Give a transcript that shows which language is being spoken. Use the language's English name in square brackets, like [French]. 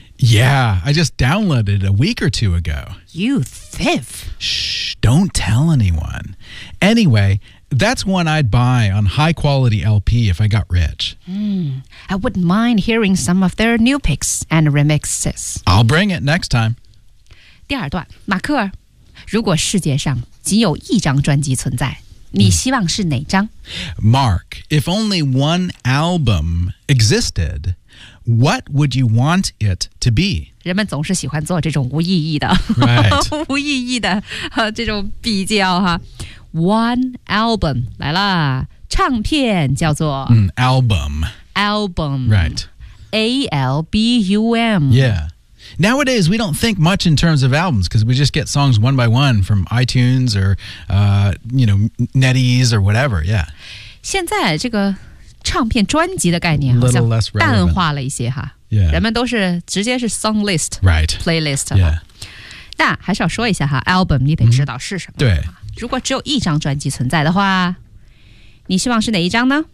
[English] Yeah, I just downloaded it a week or two ago. You thief! Shh, don't tell anyone. Anyway, that's one I'd buy on high-quality LP if I got rich. I wouldn't mind hearing some of their new picks and remixes. I'll bring it next time. [Chinese] 第二段，马克，如果世界上仅有一张专辑存在，你希望是哪张？ [English] Mark, if only one album existed... What would you want it to be? [Chinese] 人们总是喜欢做这种无意义的、 [English] right. [Chinese] 无意义的、这种比较哈。 [English] One album, [Chinese] 来啦。唱片叫做、 [English] Album. Album. Right. A-L-B-U-M. Yeah. Nowadays, we don't think much in terms of albums because we just get songs one by one from iTunes or,、NetEase or whatever, yeah. [Chinese] 现在这个唱片专辑的概念好像淡化了一些哈、 [English] yeah. [Chinese] 人们都是直接是 song list、 [English] right. playlist、 yeah. [Chinese] 那还是要说一下哈 album 你得知道是什么、对如果只有一张专辑存在的话你希望是哪一张呢、